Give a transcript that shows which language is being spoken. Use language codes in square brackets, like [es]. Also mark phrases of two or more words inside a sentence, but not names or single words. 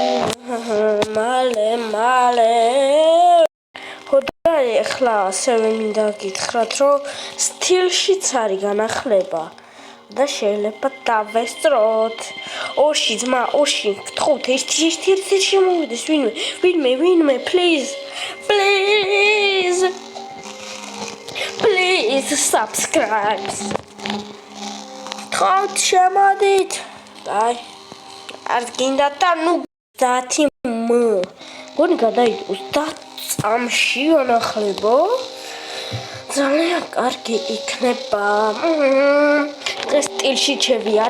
[ka] მალე. ხოდა ეხლა ასევე მინდა გითხრათ, რომ სტილშიც არის განახლება და შეიძლება დავესწროთ. ოში ძმა, ოში, გთხოვთ, ერთი შემოვიდეს ვინმე, please. [en] Please subscribe. [ka] გთხოვთ, შემოდით. აი, არ გინდა და ნუ 30 გონი გადაიდოს 30 წამში განახლება. ძალიან კარგი იქნება. დღეს სტილში შევიართ.